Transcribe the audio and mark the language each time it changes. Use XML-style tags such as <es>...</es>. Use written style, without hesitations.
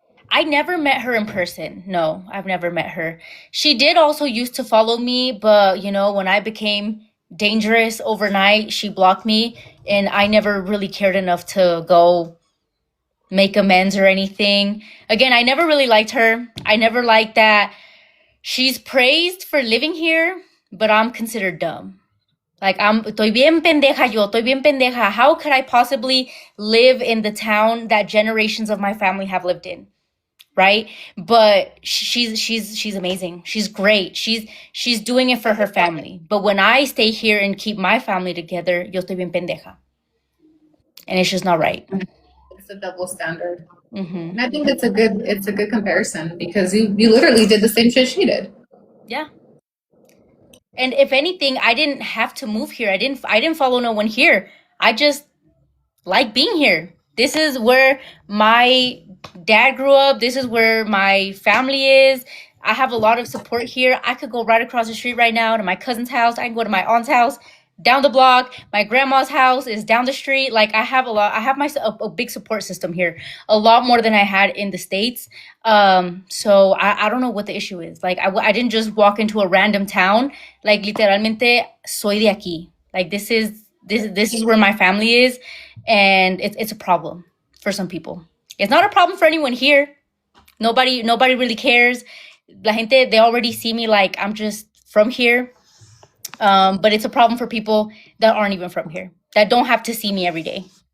<en>I never met her in person. No, I've never met her. She did also used to follow me, but you know, when I became dangerous overnight, she blocked me, and I never really cared enough to go make amends or anything. Again, I never really liked her. I never liked that she's praised for living here, but I'm considered dumb.</en> <es>Like, estoy bien pendeja yo, estoy bien pendeja.</es> <en>How could I possibly live in the town that generations of my family have lived in? Right? But she's amazing. She's great. She's doing it for her family. But when I stay here and keep my family together,</en> <es>yo estoy bien pendeja.</es> <en>And it's just not right. It's a double standard. And I think it's a good comparison, because you literally did the same shit she did. Yeah. And if anything, I didn't have to move here. I didn't follow no one here. I just like being here. This is where my dad grew up. This is where my family is. I have a lot of support here. I could go right across the street right now to my cousin's house. I can go to my aunt's house down the block. My grandma's house is down the street. Like I have a lot. I have a big support system here, a lot more than I had in the States. So I don't know what the issue is. Like I didn't just walk into a random town.</en> <es>Like literalmente soy de aquí.</es> <en>Like this is where my family is, and it's a problem for some people. It's not a problem for anyone here. Nobody really cares.</en> <es>La gente,</es> <en>they already see me like I'm just from here. But it's a problem for people that aren't even from here, that don't have to see me every day.</en>